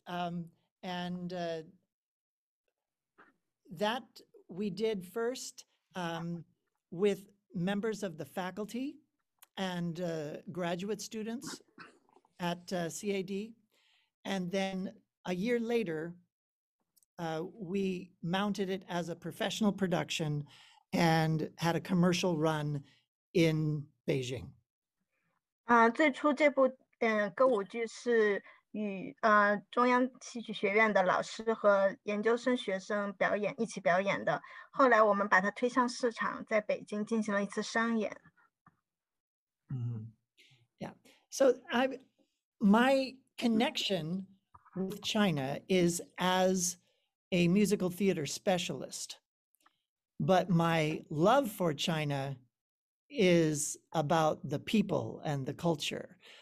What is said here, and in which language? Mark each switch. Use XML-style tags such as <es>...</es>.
<en>And that we did first with members of the faculty and graduate students at CAD. And then a year later, we mounted it as a professional production and had a commercial run in Beijing.</en> <zh>最初这部歌舞剧是与中央戏剧学院的老师和研究生学生一起表演的。后来我们把它推向市场，在北京进行了一次商演。</zh> <en>Yeah. So my connection with China is as a musical theater specialist, but my love for China is about the people and the culture.</en>